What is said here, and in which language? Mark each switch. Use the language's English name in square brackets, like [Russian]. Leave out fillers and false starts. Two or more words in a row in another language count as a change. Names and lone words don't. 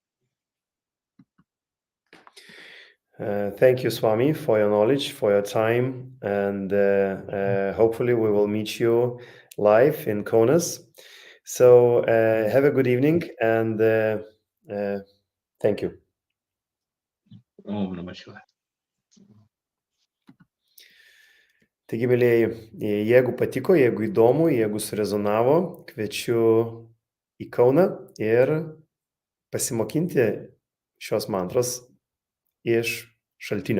[English] Thank you, Swami, for your knowledge, for your time, and hopefully we will meet you live in Kaunas. So have a good evening, and thank you. [Sanskrit] Om Namah Shivaya. [Lithuanian] Taigi, mėlyjeji, jeigu patiko, jeigu įdomu, jeigu surezonavo, kviečiu į Kauną ir pasimokinti šios mantros iš Šaltinio.